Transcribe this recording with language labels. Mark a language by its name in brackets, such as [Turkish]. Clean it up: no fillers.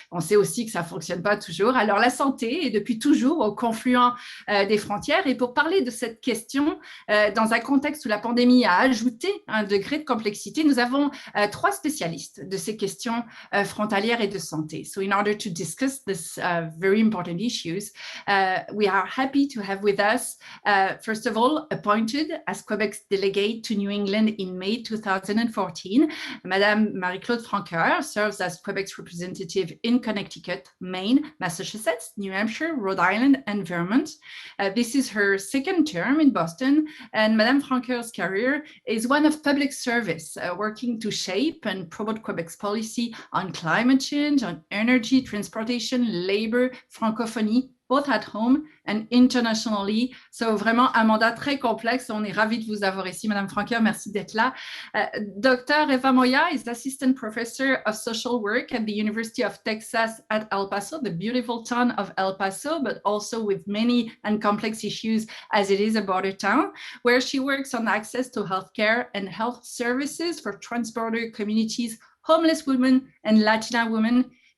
[French] On sait aussi que ça fonctionne pas toujours. Alors, la santé est depuis toujours au confluent des frontières. Et pour parler de cette question, dans un contexte où la pandémie a ajouté un degré de complexité, nous avons 3 spécialistes de ces questions frontalières et de santé. [English] So, in order to discuss this very important issues, we are happy to have with us, first of all, appointed as Quebec's delegate to New England in May 2014, Madame Marie-Claude Francoeur serves as Quebec's representative in Connecticut, Maine, Massachusetts, New Hampshire, Rhode Island, and Vermont. This is her second term in Boston, and Madame Francoeur's career is one of public service, working to shape and promote Quebec's policy on climate change, on energy, transportation, labor, francophonie, both at home and internationally. [French] So, vraiment un mandat très complexe. On est ravis de vous avoir ici, Madame Francoeur. Merci d'être là. Dr. [English] Eva Moya is Assistant Professor of Social Work at the University of Texas at El Paso, the beautiful town of El Paso, but also with many and complex issues as it is a border town, where she works on access to healthcare and health services for transborder communities, homeless women, and Latina women.